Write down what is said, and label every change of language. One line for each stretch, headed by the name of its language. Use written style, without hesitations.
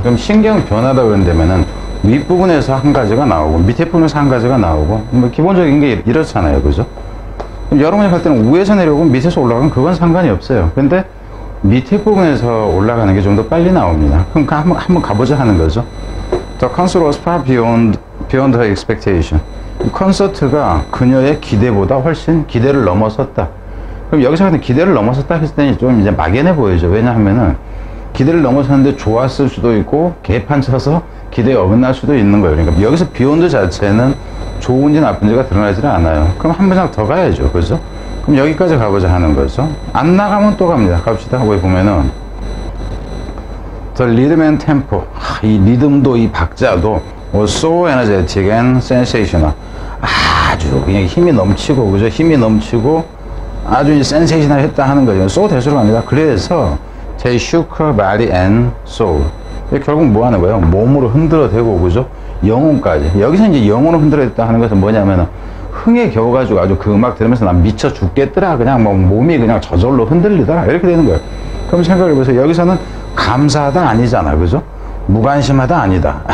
Korean: 그럼 신경 변화다 그런다면은 윗부분에서 한 가지가 나오고 밑에 부분에서 한 가지가 나오고 뭐 기본적인 게 이렇잖아요. 그죠? 여러분이 갈 때는 위에서 내려오고 밑에서 올라가면 그건 상관이 없어요. 근데 밑에 부분에서 올라가는 게 좀 더 빨리 나옵니다. 그럼 한번 가보자 하는 거죠.
English: The concert was far beyond her expectation.
Korean: 이 콘서트가 그녀의 기대보다 훨씬 기대를 넘어섰다. 그럼 여기서 하는 기대를 넘어섰다 했을 때는 좀 이제 막연해 보이죠. 왜냐하면은 기대를 넘어섰는데 좋았을 수도 있고 개판 쳐서 기대에 어긋날 수도 있는 거예요. 그러니까 여기서 beyond 자체는 좋은지 나쁜지가 드러나지는 않아요. 그럼 한 번씩 더 가야죠. 그죠? 그럼 여기까지 가보자 하는 거죠. 안 나가면 또 갑니다. 갑시다. 거기 보면은
English: The rhythm and tempo.
Korean: 이 리듬도 이 박자도
English: was so energetic and sensational.
Korean: 아주 그냥 힘이 넘치고 그죠? 힘이 넘치고 아주 이제 센세이셔널 했다 하는 거죠. so 대수로 갑니다. 그래서
English: they shook her body and soul.
Korean: 결국 뭐 하는 거예요? 몸으로 흔들어대고 그죠? 영혼까지. 여기서 이제 영혼을 흔들어댔다 하는 것은 뭐냐면은 흥에 겨워가지고 아주 그 음악 들으면서 난 미쳐 죽겠더라. 그냥 뭐 몸이 그냥 저절로 흔들리더라. 이렇게 되는 거예요. 그럼 생각해보세요. 여기서는 감사하다 아니잖아. 그죠? 무관심하다 아니다.